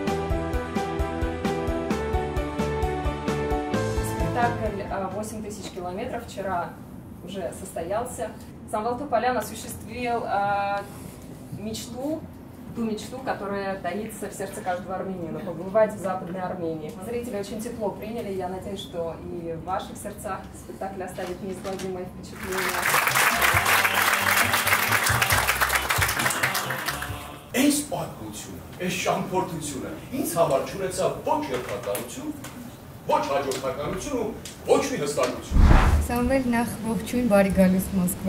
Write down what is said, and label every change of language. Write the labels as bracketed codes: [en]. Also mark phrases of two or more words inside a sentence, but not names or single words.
[ru] Спектакль 8000 километров вчера уже состоялся. Самвел Топалян осуществил ту мечту, которая таится в сердце каждого армянина, побывать в Западной Армении. Зрители очень тепло приняли, я надеюсь, что и в ваших сердцах спектакль оставит неизгладимое впечатление. [hy] Այս պատմությունը, այս ճամփորդությունը ինձ համար չունեցավ ոչ երթականություն, ոչ հաջորդականություն ու ոչ մի հստակություն։ Սամվել, նախ ողջույն, բարի գալուս Մոսկվա։